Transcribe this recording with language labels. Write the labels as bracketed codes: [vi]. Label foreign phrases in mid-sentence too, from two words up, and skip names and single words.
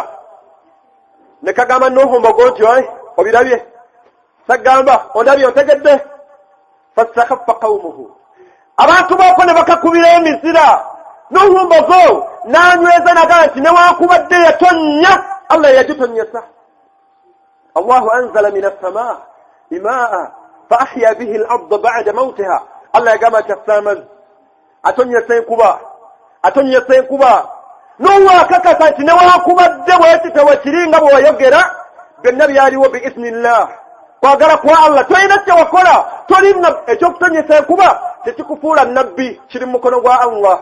[lg] Ne kagamba Nuuhu Mbogo nti obirabye? Sagamba ondabye otegedde? [ar] فاستخف قومه, [lg] abantu booko ne bakakubira emizira. Nuuhu Mbogo n'anyweza naga nti newankubadde yatonnya Allah yagitonnyesa. [ar] الله أنزل من السماء ماء فأحيا به الأرض بعد موتها. [lg] Allah yagamba nti asamazi atonyesa enkuba. Nuuhu akakasa nti newankubadde bwekite wekiringa bwe wayogera byonna byaliwo [ar] بإذن الله, [lg] kwagala kwa Allah. Tolina kye wakola, tolina ekyokutonyesa enkuba tekikufuula nabbi, kiri mu mukono gwa Allah.